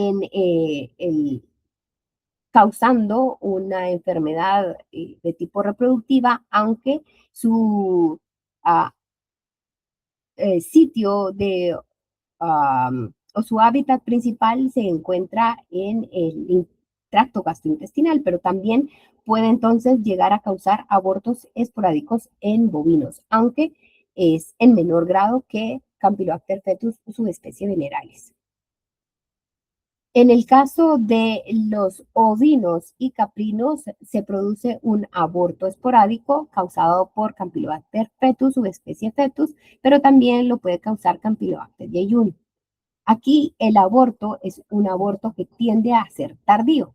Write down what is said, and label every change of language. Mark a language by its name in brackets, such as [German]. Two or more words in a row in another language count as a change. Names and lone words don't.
[Spanish] causando una enfermedad de tipo reproductiva, aunque su ah, sitio o su hábitat principal se encuentra en el tracto gastrointestinal, pero también puede entonces llegar a causar abortos esporádicos en bovinos, aunque es en menor grado que Campylobacter fetus subespecie veneralis. En el caso de los ovinos y caprinos, se produce un aborto esporádico causado por Campylobacter fetus, subespecie fetus, pero también lo puede causar Campylobacter jejuni. Aquí el aborto es un aborto que tiende a ser tardío.